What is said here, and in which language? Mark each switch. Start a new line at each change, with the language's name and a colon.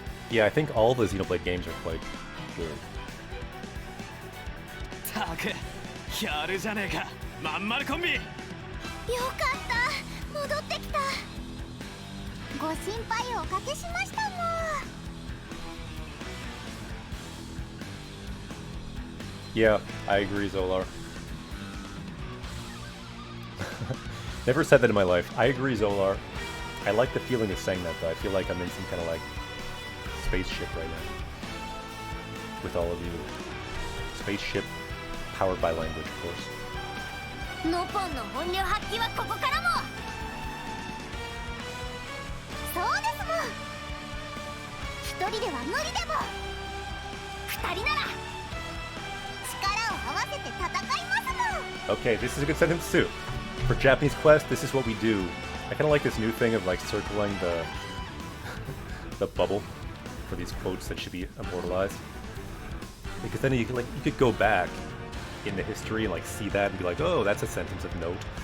English: Yeah, I think all the Xenoblade games are quite good.
Japanese: たくやるじゃねえかまんまるコンビ。よかった戻ってきた。ご心配をおかけしましたもん。
English: Yeah, I agree, Zolar. Never said that in my life. I agree, Zolar. I like the feeling of saying that, though. I feel like I'm in some kind of, like, spaceship right now. With all of you. Spaceship powered by language, of course.
Japanese: ノポンの本領発揮はここからも。そうですもん。一人では無理でも二人なら力を合わせて戦いますもん。
English: Okay, this is a good sentence, too. For Japanese Quest, this is what we do. I kind of like this new thing of, like, circling the the bubble for these quotes that should be immortalized. Because then you could go back in the history and, like, see that and be like, oh, that's a sentence of note.